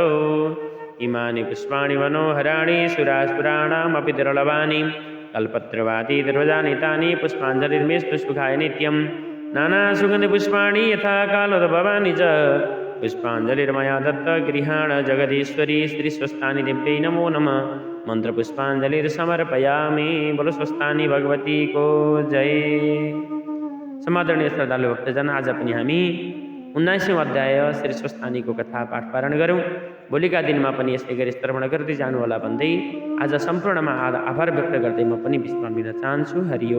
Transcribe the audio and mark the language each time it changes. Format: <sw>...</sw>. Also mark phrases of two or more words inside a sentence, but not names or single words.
<sa>इमानि पुष्पाणि मनोहराणि सुरासुराणामपि दुर्लभानि कल्पत्रवादी दुर्वजानि तानि पुष्पाञ्जलिर्मेस्तु सुखाय नित्यं। नानासुगन्धिपुष्पाणि यथा कालोद्भवानि च पुष्पाञ्जलिर्मया दत्त गृहाण जगदीश्वरी श्रीस्वस्थानि दिव्यै नमो नमः। मन्त्रपुष्पाञ्जलिर्समर्पयामि।</sa> <hi>बोलो स्वस्थानी भगवती को जय।</hi> <ne>समादरणीय श्रद्धालु भक्तजन, आज पनि हामी 19औं अध्याय श्री स्वस्थानीको कथा पाठ पारण गरौँ। भोलिका दिनमा पनि यसै गरी श्रवण गर्दै जानुहोला भन्दै आज सम्पूर्णमा आभार व्यक्त गर्दै म पनि विश्राम लिन चाहन्छु।</ne>